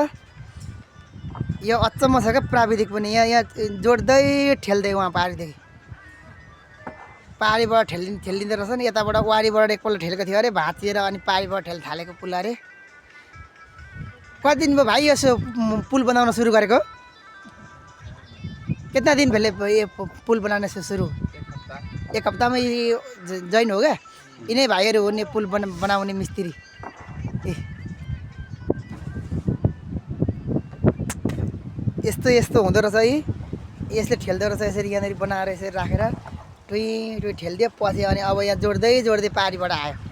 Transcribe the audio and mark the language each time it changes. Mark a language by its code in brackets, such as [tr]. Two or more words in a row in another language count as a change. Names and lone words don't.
[ne] यो अचम्म छ क्या प्राविधिक पनि। यहाँ जोड्दै ठेल्दै उहाँ पारीबाट ठेलिँदो रहेछ नि। यताबाट वारीबाट एकपल्ट ठेलेको थियो अरे, भाँचिएर अनि पारीबाट ठेल्न थालेको पुल अरे। कति दिन भयो भाइ यसो पुल बनाउन सुरु गरेको? [hi] कितना दिन पहले ये पुल बनाने से शुरू? [ne] एक हप्तामै [hi] जॉइन हो गया? [ne] यिनै भाइहरू हुने पुल बनाउने मिस्त्री। यस्तो हुँदो रहेछ है। यसले ठेल्दो रहेछ यसरी, यहाँनिर बनाएर यसरी राखेर टुई ठेलिदियो पछि। अनि अब यहाँ जोड्दै पारीबाट आयो।